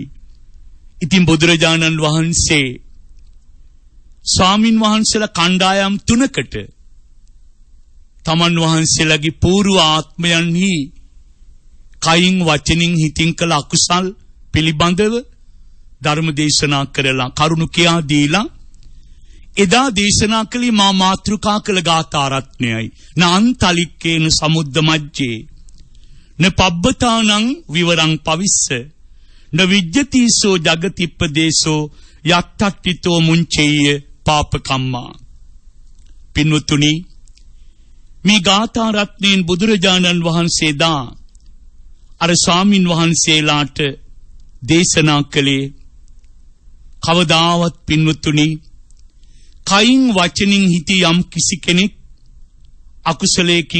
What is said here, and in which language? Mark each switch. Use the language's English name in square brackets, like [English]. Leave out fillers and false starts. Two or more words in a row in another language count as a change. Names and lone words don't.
[Sinhala] ඉතින් බුදුරජාණන් වහන්සේ ස්වාමින් වහන්සේලා කණ්ඩායම් 3කට තමන් වහන්සේලාගේ పూర్ව ආත්මයන්හි කයින් වචනින් හිතින් කළ අකුසල් පිළිබඳව ධර්ම දේශනා කරලා කරුණු කියා දීලා එදා දේශනා කළේ මා මාතෘකා කළ ගාථා රත්නයයි. [Pali] නාන්තලික්කේන සමුද්ද මජ්ජේ න පබ්බතානං විවරං පවිස්ස න විජ්ජතිසෝ ජගතිප්පදේශෝ යත්තට්ඨිතෝ මුංචේය පාපකම්මා. [Sinhala] පින්වතුනි මේ ගාථා රත්නයෙන් බුදුරජාණන් වහන්සේ දා අර ස්වාමින් වහන්සේලාට දේශනා කළේ කවදාවත් පින්වතුනි කයින් වචනින් හිටි යම් කිසි කෙනෙක් අකුසලයකින්